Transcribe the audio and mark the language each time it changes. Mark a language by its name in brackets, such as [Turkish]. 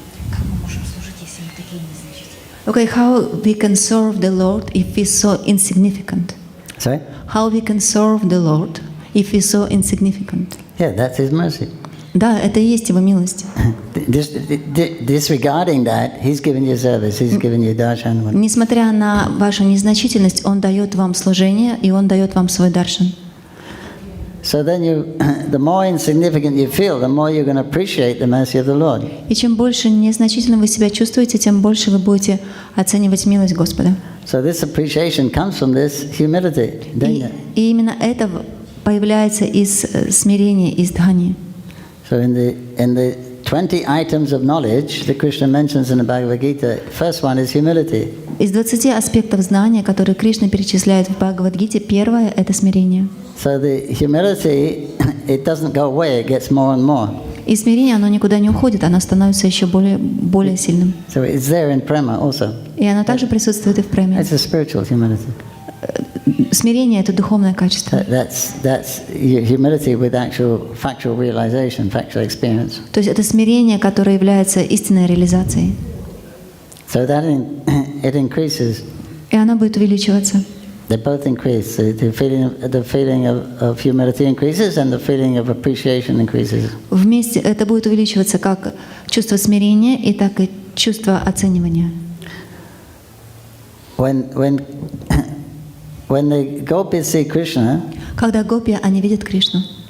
[Russian] Как мы можем служить, если мы такие незначительные? [English] Okay, how we can serve the Lord if we so insignificant? Sorry? How we can serve the Lord if we so insignificant? Yeah, that's His mercy. [Russian] Да, это и есть Его милость. [English] Disregarding that, He's given you service, He's given you darshan. [Russian] Несмотря на вашу незначительность, Он дает вам служение, и Он дает вам свой даршан. [English] So then the more insignificant you feel, the more you're going to appreciate the mercy of the Lord. [Russian] И чем больше незначительным вы себя чувствуете, тем больше вы будете оценивать милость Господа. [English] So this appreciation comes from this humility. [Russian] И именно это появляется из смирения, из дхани. [English] So in the 20 items of knowledge that Krishna mentions in the Bhagavad Gita, first one is humility. [Russian] Из 20 аспектов знания, которые Кришна перечисляет в Бхагавад-гите, первое — это смирение. [English] So the humility, it doesn't go away, it gets more and more. [Russian] И смирение, оно никуда не уходит, оно становится еще более сильным. [English] So it's there in prema also. [Russian] И оно также присутствует и в преме. [English] It's a spiritual humility. [Russian] Смирение — это духовное качество. [English] That's humility with actual factual realization, factual experience. [Russian] То есть это смирение, которое является истинной реализацией. [English] So that it increases. [Russian] И оно будет увеличиваться. [English] They both increase. The feeling of humility increases, and the feeling of appreciation increases. [Russian] Вместе это будет увеличиваться как чувство смирения и так и чувство оценивания. [English] When the gopis see Krishna, [Russian] Когда гопи, они видят Кришну,